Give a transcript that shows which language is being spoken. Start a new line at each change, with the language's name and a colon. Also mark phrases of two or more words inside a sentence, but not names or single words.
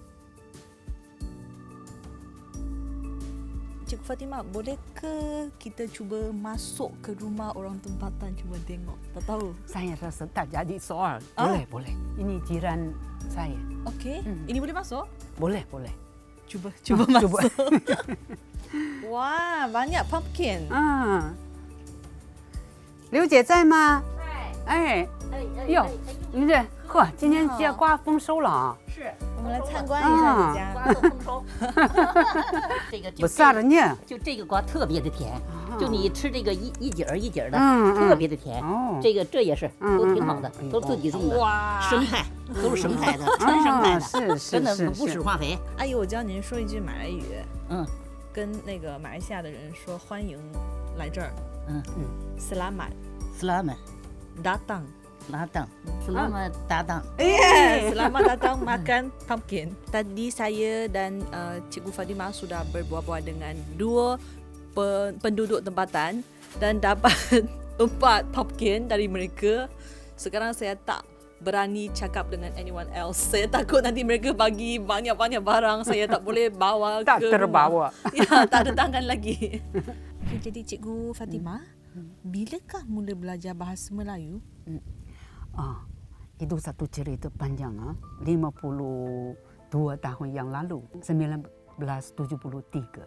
Malay: Cikgu Fatimah, bolehkah kita cuba masuk ke rumah orang tempatan, cuba tengok? Tak tahu. Saya rasa tak jadi soal. Ah. Boleh. Ini jiran saya. Okey, ini boleh masuk? Boleh. Cuba Cuba. masuk. Wah, banyak pumpkin.
Chinese: 刘姐在吗？哎，哟，你这呵，今天节瓜丰收了啊！是我们来参观一下你家。瓜都丰收。这个不啥了呢？就这个瓜特别的甜，就你吃这个一节儿一节儿的，嗯特别的甜。哦这也是都挺好的，都是自己种的，哇生态都是生态的，纯生态的，是真的不使化肥。阿姨，我教您说一句马来语，嗯跟那个马来西亚的人说欢迎来这儿嗯
Malay: ，Selamat ，selamat datang。 datang, selamat datang. Selamat datang makan pumpkin. Tadi saya dan Cikgu Fadimah sudah berbual-bual dengan dua penduduk tempatan dan dapat 4 pumpkin dari mereka. Sekarang saya tak berani cakap dengan
English: anyone else.
Malay: Saya takut nanti mereka bagi banyak-banyak barang. Saya tak boleh bawa Tak ke terbawa. rumah. Ya, tak ada tangan lagi. Okay, jadi Cikgu Fatimah, bilakah mula belajar bahasa Melayu? Itu satu cerita panjang 52 tahun yang lalu, 1973.